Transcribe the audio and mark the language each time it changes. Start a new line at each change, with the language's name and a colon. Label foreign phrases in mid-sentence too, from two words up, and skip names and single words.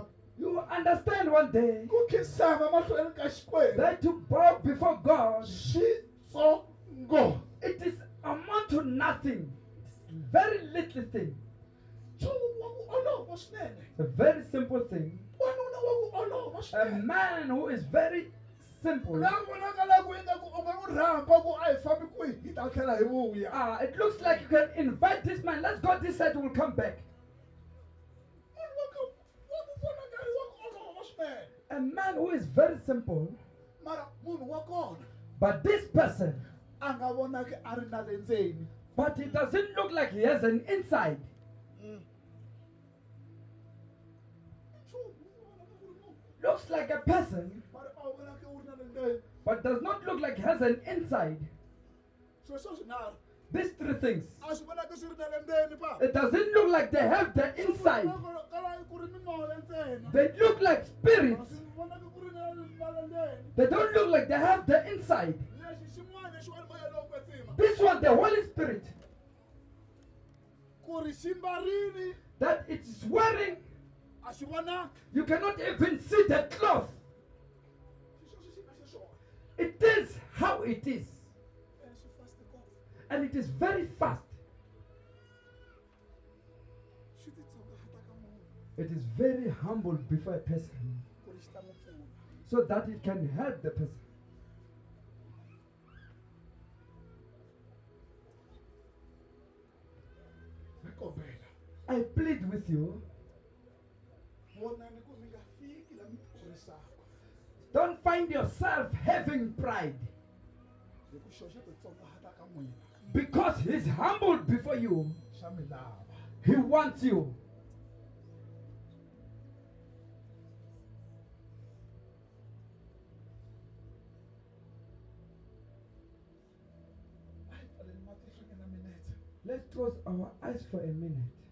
English: You will understand one day
Tsonga: ku khinsama mahlweni ka xikwembu
English: that to bow before God,
Tsonga: swintsongo
English: it is amount to nothing. It's very little thing.
Tsonga: nchumu wa ku olova swinene
English: It's a very simple thing.
Tsonga: wanuna wa ku olova
English: A
Tsonga: swinene
English: man who is very simple.
Tsonga: la vonakalaku ingaku u nga n'wi rhamba ku a hi fambi kwihi hi ta tlhela hi vuya
English: It looks like you can invite this man. Let's go this side, we'll come back.
Tsonga: munhu wa ku vonakali wa ku olova swinene
English: A man who is very simple,
Tsonga: mara munhu wa kona
English: but this person,
Tsonga: a nga vonaki a ri na le ndzeni
English: but it doesn't look like he has an inside. Looks like a person,
Tsonga: mara a wu vonaki u ri na le ndzeni
English: but does not look like he has an inside.
Tsonga: sweswo swinharhu
English: These three things.
Tsonga: a swi vonaki swi ri na le ndzeni pa
English: It doesn't look like they have the inside.
Tsonga: kala ku ri mimoya ntsena
English: They look like spirits.
Tsonga: swi vonaki ku ri na le ndzeni
English: They don't look like they have the inside.
Tsonga: lexi xin'wana lexi wa moya lowu kwetsima
English: This one, the Holy Spirit,
Tsonga: ku ri xi mbarini
English: that it is wearing,
Tsonga: a swi vonaki
English: you cannot even see the cloth.
Tsonga: xisweswi xi nga xiswona
English: It is how it is.
Tsonga: swi faste ngopfu
English: And it is very fast.
Tsonga: swi titsongahata ka munhu
English: It is very humble before a person
Tsonga: ku ri xi ta n'wi pfuna
English: so that it can help the person.
Tsonga: ni kombela
English: I plead with you,
Tsonga: vonani ku mi nga fiki la mi pfurisaka
English: don't find yourself having pride
Tsonga: hi ku xo xi titsongahata ka n'wina
English: because he's humbled before you.
Tsonga: xa mi lava
English: He wants you.
Tsonga: a hi pfaleni matihlo nyana minete
English: Let's close our eyes for a minute.